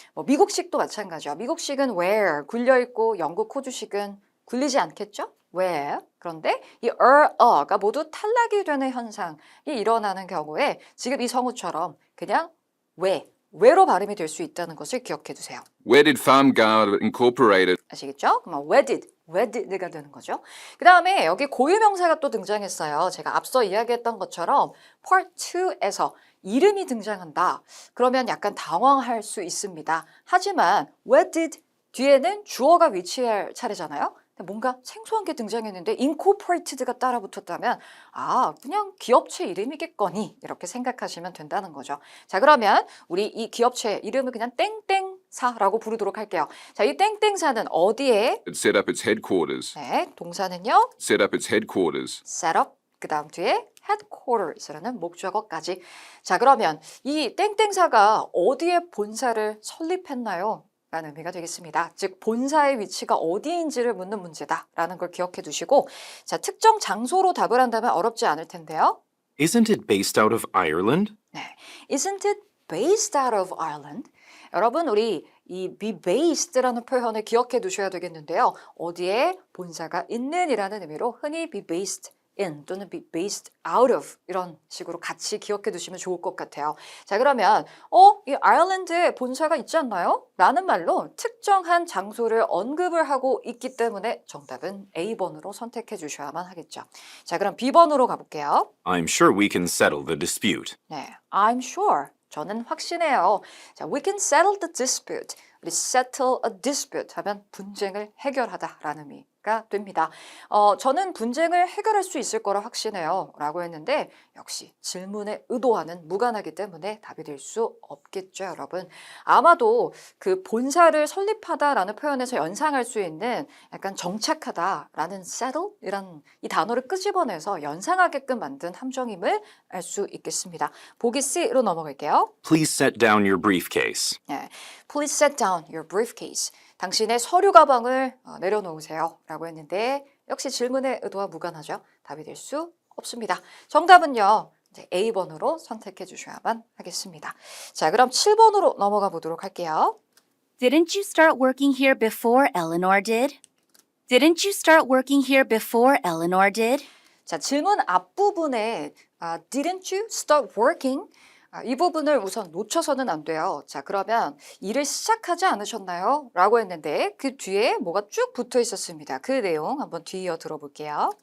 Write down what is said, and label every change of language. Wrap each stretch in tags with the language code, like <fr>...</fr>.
<ko>뭐 미국식도 마찬가지죠. 미국식은 where 굴려 있고 영국 호주식은 굴리지 않겠죠?</ko> <en>where.</en> <ko>그런데 이 가 모두 탈락이 되는 현상이 일어나는 경우에 지금 이 성우처럼 그냥 왜로 발음이 될 수 있다는 것을 기억해 두세요.</ko> <en>Where did Farmgard Incorporated</en> <ko>아시겠죠? 그러면 where did가 되는 거죠. 그 다음에 여기 고유명사가 또 등장했어요. 제가 앞서 이야기했던 것처럼 part 2에서 이름이 등장한다. 그러면 약간 당황할 수 있습니다. 하지만 where did 뒤에는 주어가 위치할 차례잖아요. 뭔가 생소한 게 등장했는데 incorporated가 따라 붙었다면 그냥 기업체 이름이겠거니 이렇게 생각하시면 된다는 거죠. 자, 그러면 우리 이 기업체 이름을 그냥 땡땡사라고 부르도록 할게요. 자, 이 땡땡사는 어디에?</ko> <en>set up its headquarters?</en> <ko>네, 동사는요.</ko> <en>Set up its headquarters.</en> <ko>set up 그 다음 뒤에 headquarters라는 목적어까지. 자, 그러면 이 땡땡사가 어디에 본사를 설립했나요? 라는 의미가 되겠습니다. 즉 본사의 위치가 어디인지를 묻는 문제다라는 걸 기억해 두시고 자, 특정 장소로 답을 한다면 어렵지 않을 텐데요.</ko> <en>Isn't it based out of Ireland? 네, Isn't it based out of Ireland?</en> <ko>여러분 우리 이 be based라는 표현을 기억해 두셔야 되겠는데요. 어디에 본사가 있는 이라는 의미로 흔히 be based in 또는 be based out of 이런 식으로 같이 기억해 두시면 좋을 것 같아요. 자, 그러면 이 아일랜드에 본사가 있지 않나요? 라는 말로 특정한 장소를 언급을 하고 있기 때문에 정답은 A번으로 선택해 주셔야만 하겠죠. 자, 그럼 B번으로 가볼게요.</ko> <en>I'm sure we can settle the dispute.</en> <ko>네,</ko> <en>I'm sure.</en> <ko>저는 확신해요.</ko> <en>자, we can settle the dispute. 우리 settle a dispute</en> <ko>하면 분쟁을 해결하다라는 의미 가 됩니다. 저는 분쟁을 해결할 수 있을 거라 확신해요. 라고 했는데 역시 질문의 의도와는 무관하기 때문에 답이 될 수 없겠죠, 여러분. 아마도 그 본사를 설립하다라는 표현에서 연상할 수 있는 약간 정착하다라는 settle 이란 이 단어를 끄집어내서 연상하게끔 만든 함정임을 알 수 있겠습니다. 보기 C로 넘어갈게요.</ko> <en>Please set down your briefcase.</en> <ko>네.</ko> <en>Please set down your briefcase.</en> <ko>당신의 서류 가방을 내려놓으세요. 라고 했는데 역시 질문의 의도와 무관하죠. 답이 될 수 없습니다. 정답은요. 이제 A번으로 선택해 주셔야만 하겠습니다. 자, 그럼 7번으로 넘어가 보도록 할게요.</ko> <en>Didn't you start working here before Eleanor did? Didn't you start working here before Eleanor did? 자,</en> <ko>질문 앞부분에</ko> <en>didn't you start working?</en> <ko>이 부분을 우선 놓쳐서는 안 돼요. 자, 그러면 일을 시작하지 않으셨나요? 라고 했는데 그 뒤에 뭐가 쭉 붙어 있었습니다. 그 내용 한번 뒤이어 들어볼게요.</ko>